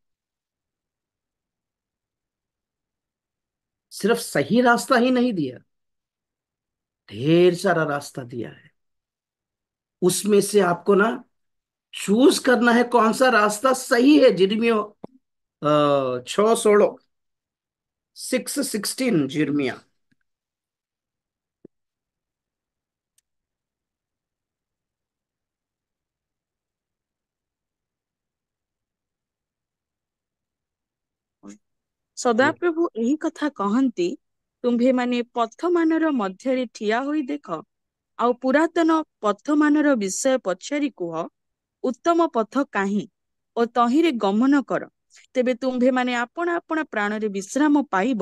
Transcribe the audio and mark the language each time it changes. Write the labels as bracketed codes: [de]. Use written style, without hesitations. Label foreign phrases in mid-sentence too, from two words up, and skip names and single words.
[hi] सिर्फ सही रास्ता ही नहीं दिया, ढेर सारा रास्ता दिया है। उसमें से आपको ना चूज करना है कौन सा रास्ता सही है। जिर्मियो 6:16, 6:16 जिर्मिया। [or] ସଦାପ୍ରଭୁ ଏହି କଥା କହନ୍ତି, ତୁମ୍ଭେମାନେ ପଥମାନର ମଧ୍ୟରେ ଠିଆ ହୋଇ ଦେଖ, ଆଉ ପୁରାତନ ପଥମାନର ବିଷୟ ପଚାରି କୁହ, ଉତ୍ତମ ପଥ କାହିଁ ଓ ତହିଁରେ ଗମନ କର, ତେବେ ତୁମ୍ଭେମାନେ ଆପଣା ଆପଣା ପ୍ରାଣରେ ବିଶ୍ରାମ ପାଇବ।